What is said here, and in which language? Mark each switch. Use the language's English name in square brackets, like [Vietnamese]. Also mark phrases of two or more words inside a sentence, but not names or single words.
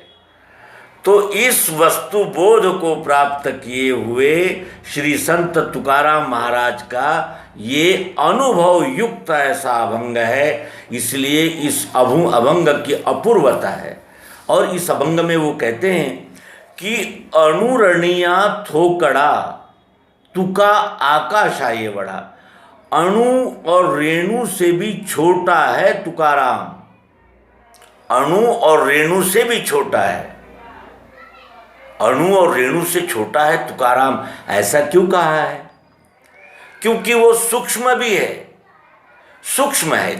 [Hindi] तो इस वस्तु बोध को प्राप्त किए हुए श्री संत तुकाराम महाराज का ये अनुभव युक्त ऐसा अभंग है। इसलिए इस अभंग की अपूर्वता है। और इस अभंग में वो कहते हैं कि [Marathi] अणुरणिया थोकड़ा तुका आकाशाये बड़ा। [Hindi] अणु और रेणु से भी छोटा है तुकाराम, अणु और रेणु से भी छोटा है। अणु और रेणु से छोटा है तुकाराम, ऐसा क्यों कहा है? क्योंकि वो सूक्ष्म भी है, सूक्ष्म है।